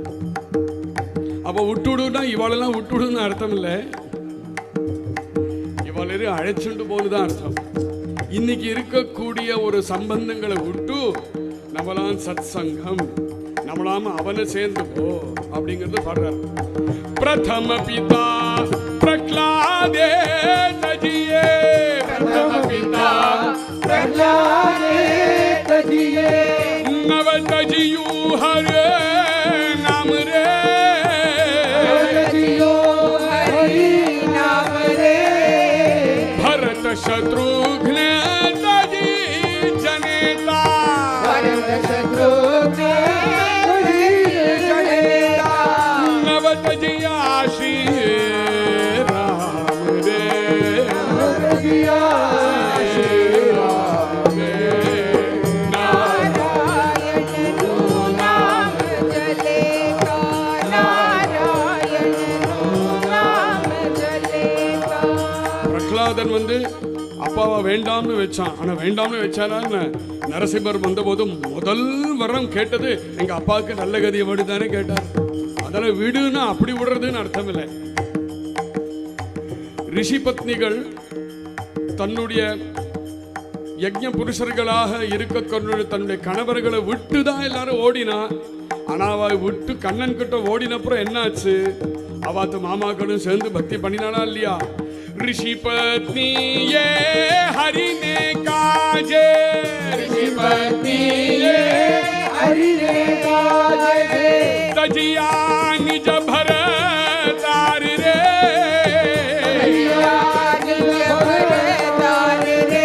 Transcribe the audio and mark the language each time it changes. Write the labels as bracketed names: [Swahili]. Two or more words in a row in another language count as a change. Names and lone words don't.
[Tamil] அப்ப விட்டுடுனா இவாளெல்லாம் விட்டுடுன்னு அர்த்தம் இல்லை, இவாளெல்லாம் அழைச்சுண்டு போகுதுதான் அர்த்தம். இன்னைக்கு இருக்கக்கூடிய ஒரு சம்பந்தங்களை விட்டு நம்மளாம் சத் சங்கம், நம்மளாம் அவனை சேர்ந்து போ அப்படிங்கிறது பாடுறார். [Gujarati] પ્રથમ પિતા પ્રહલાદે તજીએ, પ્રથમ પિતા પ્રહલાદે તજીએ, નવ તજિયું હરે નામ રે, તજિયો હરિ નામ રે, ભરત શત્રુઘ્ન તજી જનેતા, ભરત શત્રુઘ્ન તજી જનેતા, નવ તજિયા શ્રી રામ રે, તજિયા શ્રી રામ રે, નારાયણ નું નામ જલેગા, નારાયણ નું નામ જલેગા. [Tamil] பிரகலாதன் அப்பாவை வேண்டாம்னு வச்சான். ஆனா வேண்டாம்னு வச்சாரான்னு நரசிம்மர் வந்தபோது முதல் வரம் கேட்டது எங்க அப்பாவுக்கு நல்ல கதியை விடுதானே கேட்டார். அதெல்லாம் விடுன்னா அப்படி விடுறதுன்னு அர்த்தம் இல்லை. ரிஷி பத்னிகள் தன்னுடைய யஜ்ஞ புருஷர்களாக இருக்க தன்னுடைய கணவர்களை விட்டு தான் எல்லாரும் ஓடினா. ஆனா அவ விட்டு கண்ணன் கிட்ட ஓடினப்புறம் என்னாச்சு? அவாத்து மாமாக்களும் சேர்ந்து பக்தி பண்ணினானா இல்லையா? [Gujarati] ઋષિ પત્ની યે હરિ ને કાજે, ઋષિ પત્ની યે હરિ ને કાજે, તજિયા નિજ ભરથાર રે, તજિયા નિજ ભરથાર રે,